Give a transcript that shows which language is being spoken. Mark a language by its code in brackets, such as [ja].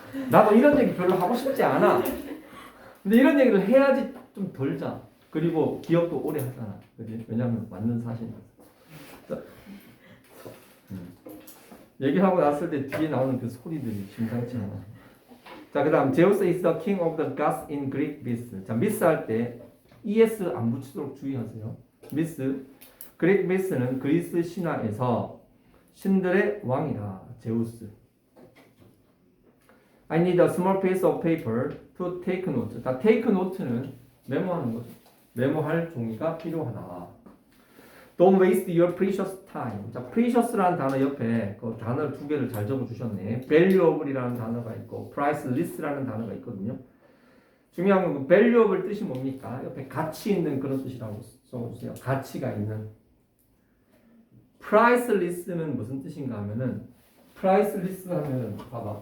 [ko] 나도 이런 얘기 별로 하고 싶지 않아. 근데 이런 얘기를 해야지 좀 덜자. 그리고 기억도 오래 하잖아. 그지? 왜냐면 맞는 사실이니까. 얘기하고 났을 때 뒤에 나오는 그 소리들이 심상치 않아. 자, 그 다음 [en] Zeus is the king of the gods in Greek myths. [ko] 자, myths 할 때 es 안 붙이도록 주의하세요. [en] myths. [ko] 그리스 myths는 그리스 신화에서 신들의 왕이다. 제우스. [en] I need a small piece of paper to take note. [ko] 자, [en] take note [ko] 는 메모하는 거죠. 메모할 종이가 필요하다. [en] Don't waste your precious time. [ko] 자, precious라는 단어 옆에 그 단어 두 개를 잘 적어주셨네. valuable이라는 단어가 있고 priceless라는 단어가 있거든요. 중요한 건 그 valuable 뜻이 뭡니까? 옆에 가치 있는 그런 뜻이라고 써주세요. 가치가 있는. priceless는 무슨 뜻인가 하면은 priceless 하면은 봐봐.